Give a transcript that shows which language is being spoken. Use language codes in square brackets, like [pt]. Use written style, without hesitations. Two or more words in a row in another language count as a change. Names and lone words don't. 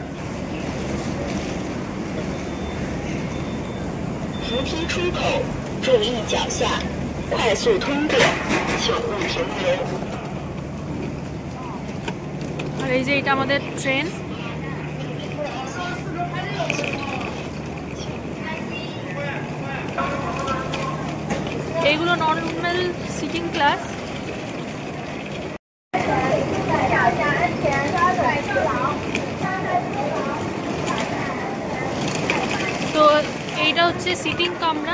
[zh] 扶梯出口，注意脚下，快速通过，请勿停留。 [bn] আর এই যে এটা আমাদের ট্রেন। [en] এইগুলো normal seating class. [bn] তো এইটা হচ্ছে সিটিং কামরা।